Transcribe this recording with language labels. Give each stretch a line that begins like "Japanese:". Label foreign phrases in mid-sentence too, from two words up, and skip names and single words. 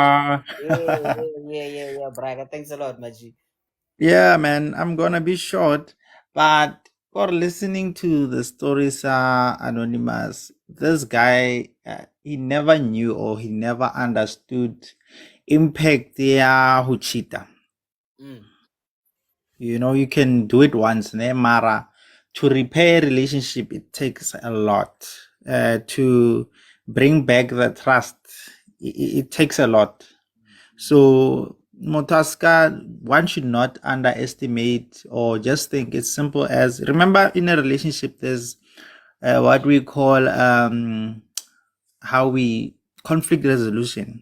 English: wow. Yeah, Braga. Thanks a lot, Maji. Yeah, man, I'm gonna be short, but for listening to the stories, anonymous, this guy, he never knew or he never understood impact
Southern Sotho: ya ho cheata.
English: You know, you can do it once, ne? Mara. To repair a relationship, it takes a lot. To bring back the trust, it takes a lot. So, Motaska, one should not underestimate or just think it's simple as remember in a relationship, there's what we call how we conflict resolution.